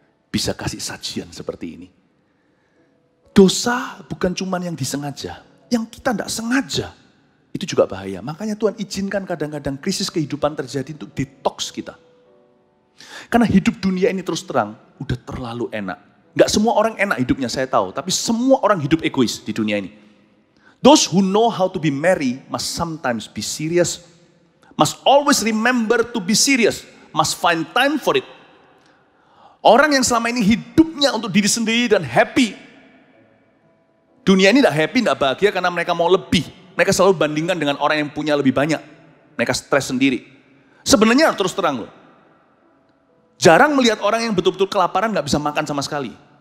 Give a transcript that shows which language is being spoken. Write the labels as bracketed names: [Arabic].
[Indonesian] Bisa kasih sajian seperti ini. Dosa bukan cuma yang disengaja. Yang kita tidak sengaja. Itu juga bahaya. Makanya Tuhan izinkan kadang-kadang krisis kehidupan terjadi untuk detox kita. Karena hidup dunia ini terus terang, udah terlalu enak. Gak semua orang enak hidupnya saya tahu. Tapi semua orang hidup egois di dunia ini. [English] Those who know how to be merry must sometimes be serious. Must always remember to be serious. Must find time for it. [Indonesian] Orang yang selama ini hidupnya untuk diri sendiri dan happy. Dunia ini tidak happy, tidak bahagia karena mereka mau lebih. Mereka selalu bandingkan dengan orang yang punya lebih banyak. Mereka stres sendiri. Sebenarnya terus terang loh. Jarang melihat orang yang betul-betul kelaparan gak bisa makan sama sekali.